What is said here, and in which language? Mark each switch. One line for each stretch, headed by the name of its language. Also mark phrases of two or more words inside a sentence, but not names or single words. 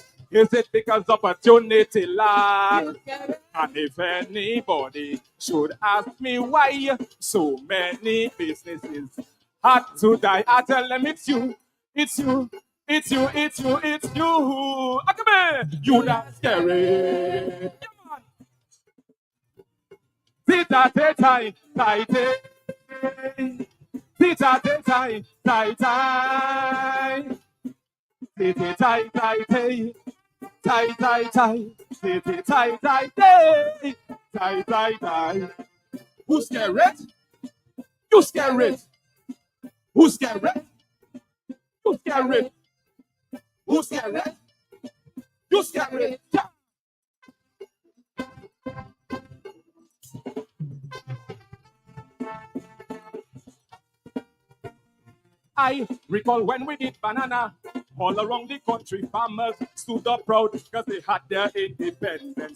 English: Is it because opportunity lack? And if anybody should ask me why so many businesses had to die, I tell them it's you, it's you, it's you, it's you, it's you. Come here, you not scary. Come on. Tita tai tai tai tai. Tita tai tai tai tai. Tita tai tai tai. Tai tai tai, tai tai tai, tai tai tai. Who's scared? You scared? Who's scared? You scared? Who's scared? You scared? I recall when we did banana, all around the country farmers stood up proud because they had their independence.